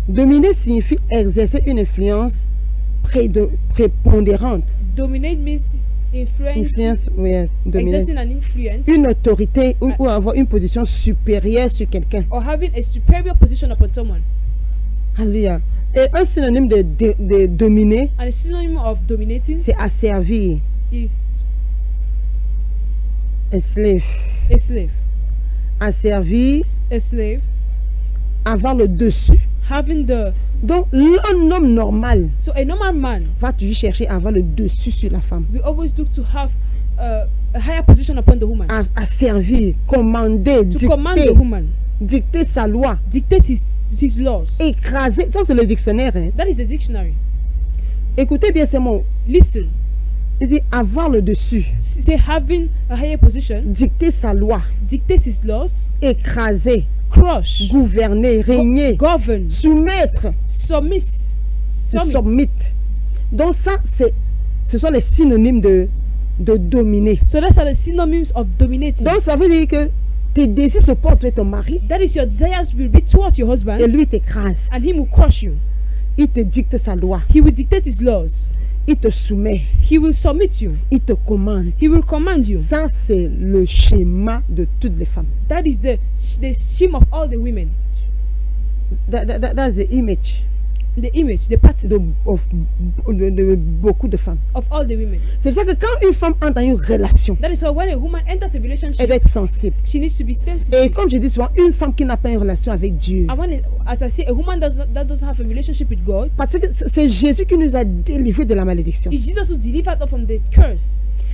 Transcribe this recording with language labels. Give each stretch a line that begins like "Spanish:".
French: Dominer signifie exercer une influence prépondérante.
English: Dominate means Influence, yes, dominer. exerting an influence
French: Une autorité ou avoir une position supérieure sur quelqu'un.
English: or having a superior position upon someone. Alléluia.
French: Et un synonyme de dominer,
English: And a synonym of dominating
French: c'est asservir,
English: is slave. a slave.
French: Asservir,
English: A slave
French: avoir le dessus.
English: having the
French: Donc, un homme normal
English: so a normal man
French: va toujours chercher à avoir le dessus sur la femme.
English: will always look to have a higher position upon the woman,
French: À servir, commander,
English: to command the
French: dicter,
English: woman,
French: dicter sa loi,
English: dictate his laws.
French: écraser. Ça, c'est le dictionnaire. Hein.
English: That is the dictionary.
French: Écoutez bien ces mots.
English: Listen,
French: Il dit avoir le dessus,
English: say having a higher position,
French: dicter sa loi,
English: dictate his laws,
French: écraser,
English: crush,
French: gouverner, régner,
English: govern,
French: soumettre,
English: submit. submit.
French: Donc ça, ce sont les synonymes de dominer.
English: So that's the synonyms of dominating.
French: Donc ça veut dire que tes désirs se portent vers ton mari
English: That is, your desires will be towards your husband,
French: et lui t'écrase.
English: and he will crush you.
French: Il te dicte sa loi,
English: He will dictate his laws.
French: il te soumet,
English: He will submit you.
French: il te commande.
English: He will command you.
French: Ça, c'est le schéma de toutes les femmes.
English: That is the scheme of all the women. That's the image. the image, the pattern
French: de beaucoup de femmes.
English: of all the women.
French: C'est pour ça que quand une femme entre dans une relation,
English: That is why when a woman enters a
French: elle
English: relationship,
French: doit être sensible.
English: she needs to be
French: Et
English: sensitive.
French: comme je dis souvent, une femme qui n'a pas une relation avec Dieu,
English: And when, as I say, a woman that doesn't have a relationship with God,
French: parce que c'est Jésus qui nous a délivrés de la malédiction.
English: it's Jesus who delivered us from the curse.